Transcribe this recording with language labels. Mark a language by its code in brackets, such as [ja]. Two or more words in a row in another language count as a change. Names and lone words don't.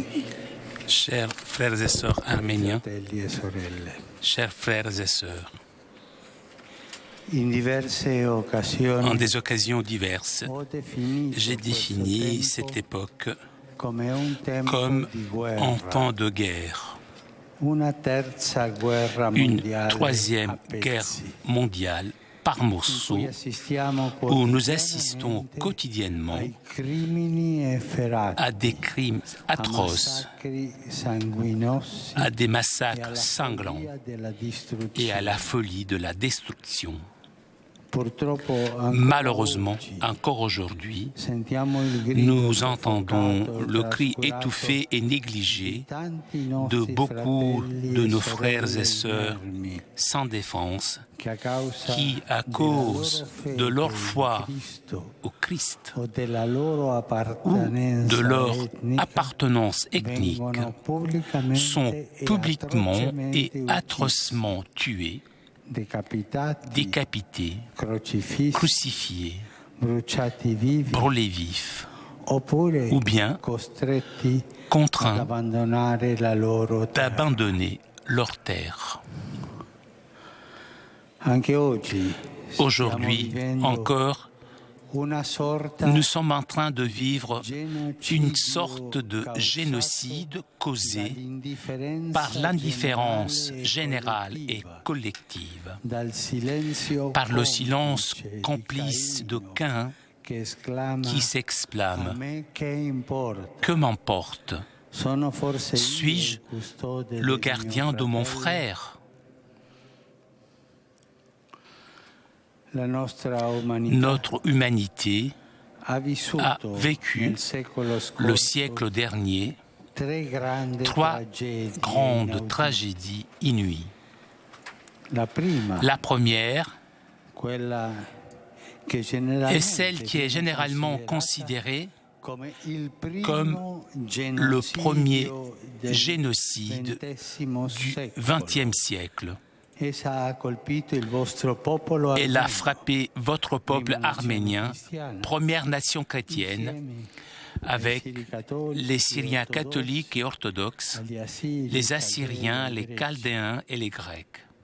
[fr] Chers frères et sœurs arméniens, [it] fratelli e sorelle, [fr] chers frères et sœurs, [it] in diverse [fr] en [it] occasioni [fr] des occasions diverses, [it] ho definito [fr] j'ai défini [it] questo [fr] cette [it] tempo [fr] époque [it] come un tempo [fr] comme [it] di guerra, [fr] en temps de guerre, [it] una terza guerra [fr] une [it] mondiale [fr] troisième [it] a [fr] guerre [it] pezzi, [fr] mondiale par [it] in [fr] morceaux, [it] cui assistiamo [fr] où nous assistons [it] quotidianamente [fr] quotidiennement [it] ai crimini efferati, [fr] à des crimes a atroces, [it] massacri sanguinosi [fr] à des [it] e [fr] massacres [it] alla [fr] sanglants [it] follia della [fr] et [it] distruzione. [fr] à la folie de la destruction. [it] Purtroppo ancora [fr] Malheureusement, [it] oggi [fr] encore aujourd'hui, [it] sentiamo il grido [fr] nous entendons [it] soffocato e [fr] le cri [it] trascurato [fr] étouffé et [it] di [fr] négligé [it] tanti [fr] de [it] nostri [fr] beaucoup [it] fratelli [fr] de [it] e [fr] nos [it] sorelle [fr] frères et sœurs [it] inermi, [fr] sans défense [it] che a causa [fr] qui, à [it] della [fr] cause [it] loro fede [fr] de leur [it] in [fr] foi [it] Cristo [fr] au Christ [it] o della loro [fr] ou [it] appartenenza [fr] de leur [it] etnica [fr] appartenance ethnique [it] vengono pubblicamente [fr] sont [it] e [fr] publiquement [it] atrocemente [fr] et [it] uccisi, [fr] atrocement tués, [it] decapitati, [fr] décapités, [it] crocifissi, [fr] crucifiés, [it] bruciati vivi, [fr] brûlés vifs [it] oppure [fr] ou bien [it] costretti ad [fr] contraints [it] abbandonare la loro terra. [fr] d'abandonner leur terre. [it] Anche oggi stiamo [fr] Aujourd'hui [it] vivendo [fr] encore, [it] una sorta [fr] nous sommes en train de vivre [it] genocidio [fr] une sorte de [it] causato [fr] génocide causé [it] dall'indifferenza [fr] par l'indifférence [it] generale [fr] générale et collective, [it] dal silenzio [fr] par le silence [it] complice [fr] complice de [it] Caino, [fr] Caïn [it] che esclama [fr] qui [it] a [fr] s'exclame [it] me che importa, [fr] « Que m'emporte? [it] sono forse io [fr] Suis-je [it] il custode [fr] le [it] del mio [fr] gardien de mon [it] fratello?» [fr] frère ?» [it] La nostra umanità [fr] Notre humanité [it] ha vissuto [fr] a vécu [it] nel secolo [fr] le [it] scorso [fr] siècle dernier trois trois grandes tragédies inouïes. [it] La prima, [fr] La première [it] quella che [fr] est celle qui est généralement considérée comme le premier génocide du XXe siècle. Elle a frappé votre peuple arménien, première nation chrétienne, avec les Syriens catholiques et orthodoxes, les Assyriens, les Chaldéens et les Grecs.